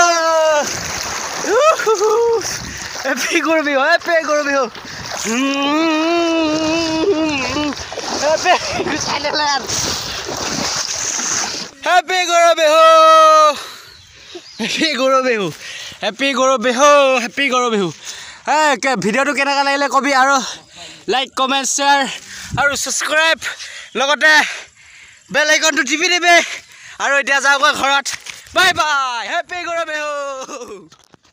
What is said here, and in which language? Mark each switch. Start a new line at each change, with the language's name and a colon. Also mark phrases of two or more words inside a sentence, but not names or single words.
English: Happy Gorobe! Happy Gorobe! Happy Gorobe! Happy Gorobe! Happy Gorobe! Happy Gorobe!
Assamese: ভিডিওটো কেনেকা লাগিলে কবি আৰু
English: like comment share
Assamese: আৰু সাবস্ক্ৰাইব লগতে বেল আইকনটো টিপি দিবে আৰু এতিয়া যাওক ঘৰত
English: bye bye happy
Assamese: গৰবে